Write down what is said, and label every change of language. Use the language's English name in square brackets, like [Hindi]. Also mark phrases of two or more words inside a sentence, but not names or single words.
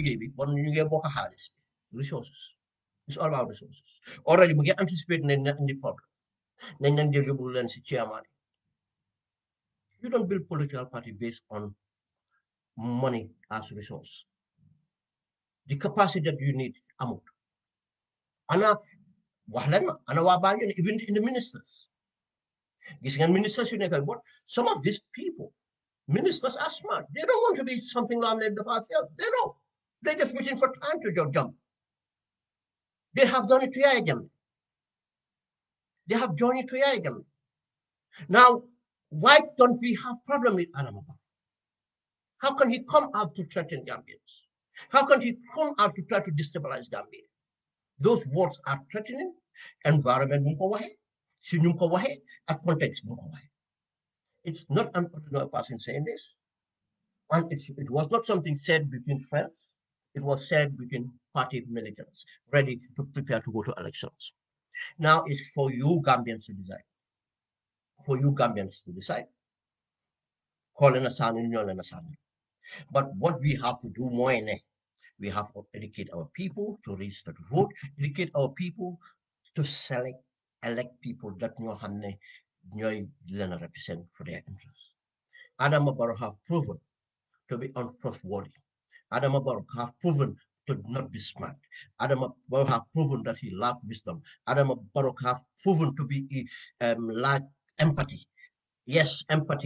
[Wolof] liggéey bi bon ñu ngi bokk xaalis [English] resources it's all about resources already [Wolof] mu ngi anticipate ne na indi problem nañ leen jël yóbbu leen si chairman [English] you don't build political party based on money as resource the capacity that you need [Wolof] amut ana wax leen ma ana waa baa [English] even in the ministers [Wolof] gis ngeen ministers yu nekk [English] what some of these people ministers are smart they don't want to be something like that they know they're just waiting for time to jump they have done it to Yaya Jammeh they have joined it to Yaya Jammeh now why don't we have problem with Adama Barrow how can he come out to threaten Gambians how can he come out to try to destabilize Gambia those words are threatening environment [Wolof] mu ko waxe si ñu ko waxee ak contexte bu ko waxee. [English] It's not an ordinary person saying this. And it was not something said between friends. It was said between party militants ready to prepare to go to elections. Now it's for you Gambians to decide. For you Gambians to decide. Calling a son in a son. But what we have to do more in it, we have to educate our people to register to vote, educate our people to select, elect people that [Wolof] ñoo xam ne ñooy leen [English] represent for their interests. Adama Barrow have proven to be untrustworthy. Adama Barrow have proven to not be smart. Adama Barrow have proven that he lacked wisdom. Adama Barrow have proven to be lack empathy. Yes, empathy.